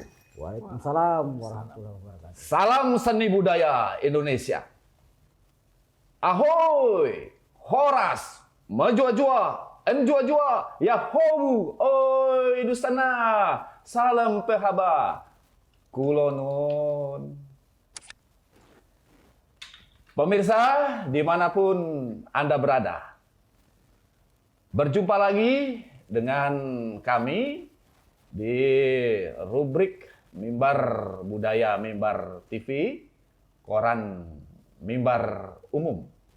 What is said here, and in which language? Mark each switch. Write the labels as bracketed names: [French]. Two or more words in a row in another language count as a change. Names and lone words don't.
[Arabic] وعليكم السلام ورحمة الله وبركاته. [Indonesian] Salam seni budaya Indonesia. Ahoy, horas, majua-jua, enjua-jua, yahobu, oi dustana, salam pehaba, kulonun. Pemirsa, dimanapun Anda berada, berjumpa lagi dengan kami di rubrik Mimbar Budaya Mimbar TV, koran Mimbar Umum.